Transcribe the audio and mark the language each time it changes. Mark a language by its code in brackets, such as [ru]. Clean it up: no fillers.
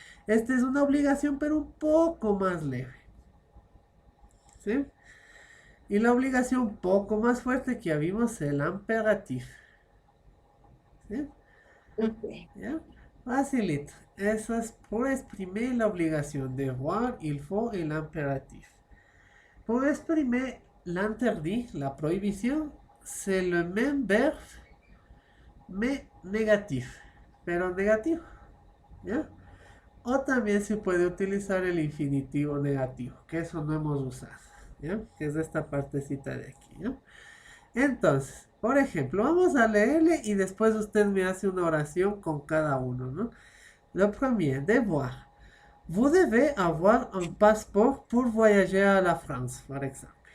[es] Esta es una obligación, pero un poco más leve, ¿sí? Y la obligación un poco más fuerte que ya vimos, el imperatif. ¿Sí? ok. ¿Ya? Facilito. Eso es [fr] pour exprimer la [es] obligación. [fr] Devoir, il faut et l'impératif. Pour exprimer l'interdit, [es] la prohibición, [fr] c'est le même verbe, mais négatif. [es] Pero negativo. ¿Ya? O también se puede utilizar el infinitivo negativo, que eso no hemos usado. ¿Ya? Que es esta partecita de aquí. ¿Ya? Entonces, por ejemplo, vamos a leerle y después usted me hace una oración con cada uno, ¿no? [fr] Le premier, devoir. Vous devez avoir un passeport pour voyager à la France, par exemple.